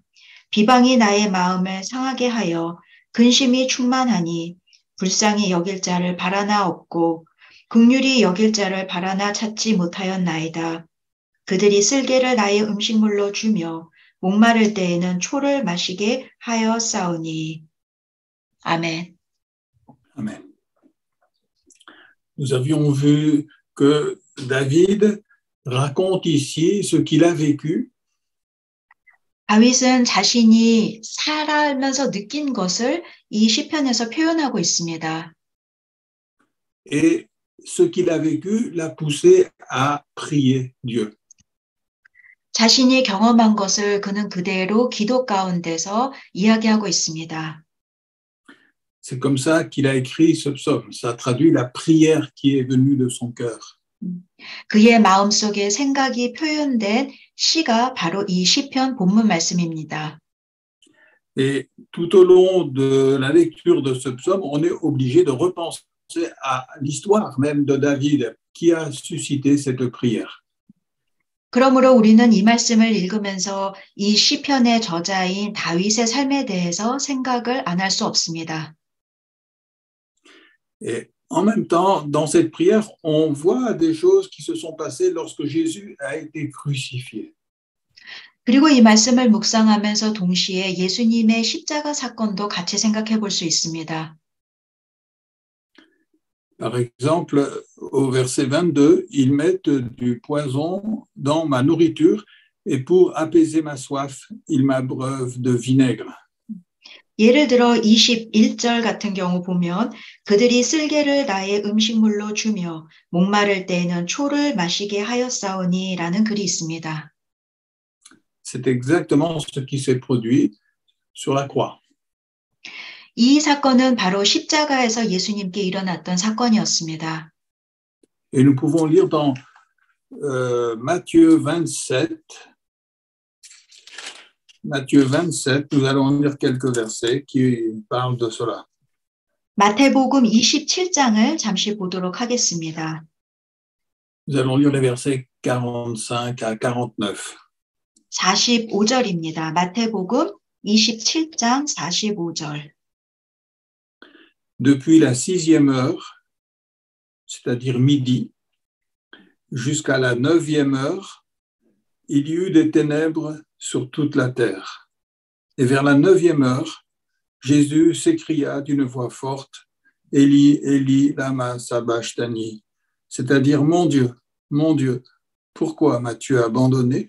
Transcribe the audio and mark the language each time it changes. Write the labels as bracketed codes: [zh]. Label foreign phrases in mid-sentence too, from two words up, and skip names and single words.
[ko] 비방이 나의 마음을 상하게 하여 근심이 충만하니 불쌍히 여길 자를 바라나 없고 긍휼히 여길 자를 바라나 찾지 못하였나이다. 그들이 쓸개를 나의 음식물로 주며 목마를 때에는 초를 마시게 하였사오니. 아멘. [fr] Amen. Nous avions vu que David raconte ici ce qu'il a vécu. [ko] 다윗은 자신이 살아가면서 느낀 것을 이 시편에서 표현하고 있습니다. [fr] Et ce qu'il a vécu l'a poussé à prier Dieu. [ko] 자신이 경험한 것을 그는 그대로 기도 가운데서 이야기하고 있습니다. [fr] C'est comme ça qu'il a écrit ce psaume. Ça traduit la prière qui est venue de son cœur. [ko] 그의 마음속에 생각이 표현된 시가 바로 이 시편 본문 말씀입니다. [fr] Et tout au long de la lecture de ce psaume, on est obligé de repenser à l'histoire même de David qui a suscité cette prière. [ko] 그러므로 우리는 이 말씀을 읽으면서 이 시편의 저자인 다윗의 삶에 대해서 생각을 안 할 수 없습니다. [fr] Et En même temps, dans cette prière, on voit des choses qui se sont passées lorsque Jésus a été crucifié. [ko] 그리고 이 말씀을 묵상하면서 동시에 예수님의 십자가 사건도 같이 생각해 볼 수 있습니다. [fr] Par exemple, au verset 22, ils mettent du poison dans ma nourriture et pour apaiser ma soif, ils m'abreuvent de vinaigre. [ko] 예를 들어 21절 같은 경우 보면 그들이 쓸개를 나의 음식물로 주며 목마를 때에는 초를 마시게 하였사오니 라는 글이 있습니다. [fr] C'est exactement ce qui s'est produit sur la croix. [ko] 이 사건은 바로 십자가에서 예수님께 일어났던 사건이었습니다. [fr] Et nous pouvons lire dans Matthieu 27, nous allons lire quelques versets qui parlent de cela. [ko] 마태복음 27장을 잠시 보도록 하겠습니다. [fr] Nous allons lire les versets 45 à 49. [ko] 45절입니다. 마태복음 27장 45절. [fr] Depuis la 6e heure, c'est-à-dire midi, jusqu'à la 9e heure, il y eut des ténèbres sur toute la terre. Et vers la 9e heure, Jésus s'écria d'une voix forte, Élie, Élie, [arc] למה שבקתני, [fr] c'est-à-dire mon Dieu, pourquoi m'as-tu abandonné?